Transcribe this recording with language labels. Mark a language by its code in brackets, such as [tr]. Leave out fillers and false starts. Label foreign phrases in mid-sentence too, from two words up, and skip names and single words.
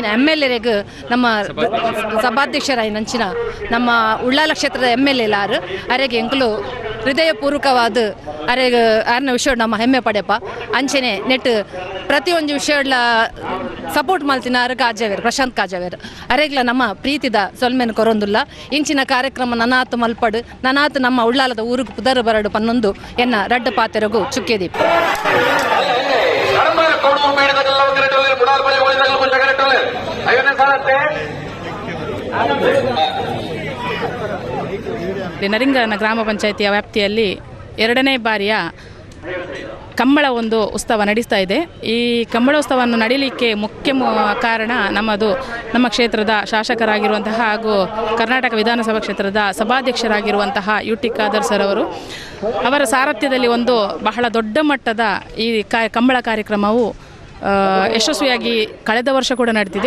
[tcy] MLA ನಮ್ಮ ಸಭಾಧ್ಯಕ್ಷರಾಯಿ ನಂಚಿನ ನಮ್ಮ ಉಳ್ಳಾಲ ಕ್ಷೇತ್ರದ MLA ಲಾರು ಅರೆಗೆ ಎಂಕಲು ಹೃದಯಪೂರ್ವಕವಾದ ಅರೆಗೆ ಆರ್ನ ವಿಷಯ ನಮ್ಮ ಹೆಮ್ಮೆ ಪಡೆಯಪ್ಪ ಅಂಚನೆ ನೆಟ್ ಪ್ರತಿಯೊಂದು ವಿಷಯಗಳ ಸಪೋರ್ಟ್ ಮಲ್ತಿನಾರು ಕಾಜವೇರು ಪ್ರಶಾಂತ್ ಕಾಜವೇರು ಅರೆಗ್ಲ ನಮ್ಮ ಪ್ರೀತಿದ ಸೊಲ್ಮೆನ್ ಕೊರೊಂದುಲ್ಲ ಇಂಚಿನ ಕಾರ್ಯಕ್ರಮ ನನಾತು ಮಲ್ಪಡು ನನಾತು ನಮ್ಮ ಉಳ್ಳಾಲದ ಊರಿಗೆ ಪುದರ್ ಬರಡು ಪನ್ನೊಂದು ಎನ್ನ ರಡ್ಡ ಪಾತೆರಗು ಚುಕ್ಕೆದೀಪ [kn] ನರಿಂಗನ ಗ್ರಾಮ ಪಂಚಾಯಿತಿಯ ವ್ಯಾಪ್ತಿಯಲ್ಲಿ 2ನೇ ಬಾರಿಯ ಕಂಬಳ ಒಂದು ಉತ್ಸವ ನಡೆಸ್ತಾ ಇದೆ. ಈ ಕಂಬಳೋತ್ಸವವನ್ನು ನಡೀಲಿಕ್ಕೆ ಮುಖ್ಯ ಕಾರಣ ನಮ್ಮ ಕ್ಷೇತ್ರದ ಶಾಸಕರಾಗಿರುವಂತಹ ಹಾಗೂ ಕರ್ನಾಟಕ ವಿಧಾನಸಭಾ ಕ್ಷೇತ್ರದ ಸಭಾಧ್ಯಕ್ಷರಾಗಿರುವಂತಹ ಯುಟಿ ಖಾದರ್ ಸರ್ ಅವರ ಸಾರಥ್ಯದಲ್ಲಿ ಒಂದು ಬಹಳ ದೊಡ್ಡ ಮಟ್ಟದ ಈ ಕಂಬಳ ಕಾರ್ಯಕ್ರಮವು ಯಶಸ್ವಿಯಾಗಿ ಕಳೆದ ವರ್ಷ ಕೂಡ ನಡೀತಿದೆ.